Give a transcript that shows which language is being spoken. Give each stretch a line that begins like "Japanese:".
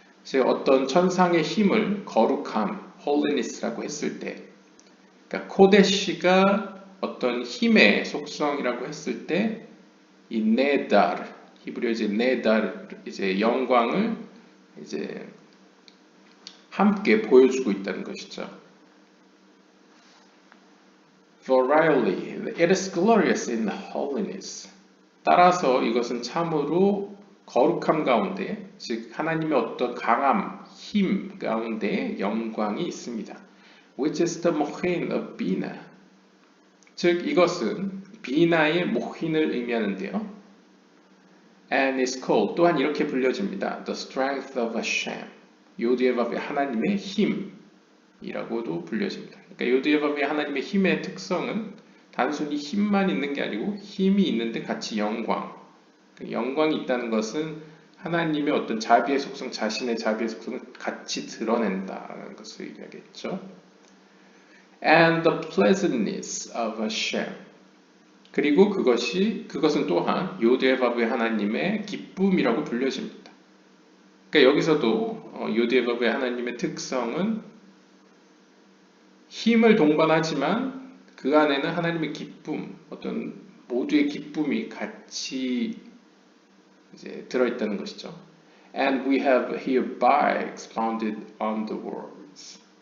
Korean: 즉 어떤 천상의 힘을 거룩함, holiness라고 했을 때, 그러니까 코데시가 어떤 힘의 속성이라고 했을 때, 이 네달, 히브리어 이제 네달, 이제 영광을 이제 함께 보여주고 있다는 것이죠.
English: Verily, it is glorious in holiness.
Korean: 따라서 이것은 참으로 거룩함 가운데, 즉 하나님의 어떤 강함, 힘 가운데 영광이 있습니다.
English: Which is the mohin of Bina.
Korean: 즉 이것은 비나의 모힌을 의미하는데요.
English: And is called,
Korean: 또한 이렇게 불려집니다.
English: The strength of Hashem.
Korean: 요디에밥의 하나님의 힘이라고도 불려집니다. 그러니까 요디에밥의 하나님의 힘의 특성은 단순히 힘만 있는 게 아니고 힘이 있는데 같이 영광. 영광이 있다는 것은 하나님의 어떤 자비의 속성, 자신의 자비의 속성을 같이 드러낸다는 것을 이야기했죠.
English: And the pleasantness of Hashem.
Korean: 그리고 그것은 또한 요디에밥의 하나님의 기쁨이라고 불려집니다. 그러니까 여기서도 요디에밥의 하나님의 특성은 힘을 동반하지만 그 안에는 하나님의 기쁨, 어떤 모두의 기쁨이 같이 이제 들어있다는 것이죠.
English: And we have hereby expounded on the words.